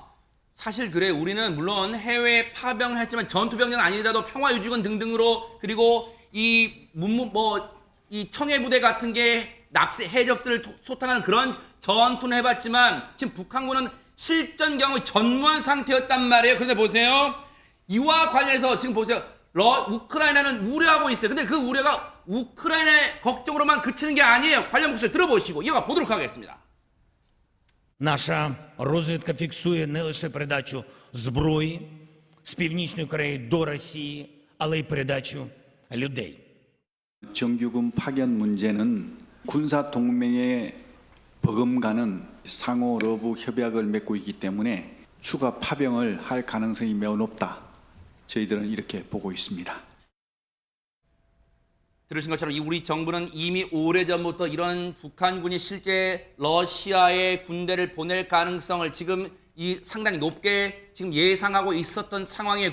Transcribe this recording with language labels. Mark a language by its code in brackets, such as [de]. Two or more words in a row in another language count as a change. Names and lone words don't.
[ko] 사실 그래, 우리는 물론 해외 파병했지만 전투병력 아니더라도 평화유지군 등등으로, 그리고 이 청해부대 같은 게 납세 해적들을 소탕하는 그런 전투는 해봤지만 지금 북한군은 실전 경험이 전무한 상태였단 말이에요. 그런데 보세요, 이와 관련해서 지금 보세요, 우크라이나는 우려하고 있어요. 근데 그 우려가 우크라이나의 걱정으로만 그치는 게 아니에요. 관련 목소리 들어보시고 이어가 보도록 하겠습니다. [uk] Наша розвідка фіксує не лише передачу зброї з Північної Кореї до Росії, але й передачу людей. [ko] 정규군 파견 문제는 군사 동맹의 버금가는 상호 러브 협약을 맺고 있기 때문에 추가 파병을 할 가능성이 매우 높다. 저희들은 이렇게 보고 있습니다. 들으신 것처럼 우리 정부는 이미 오래전부터 이런 북한군이 실제 러시아에 군대를 보낼 가능성을 지금 상당히 높게 지금 예상하고 있었던 상황이에요.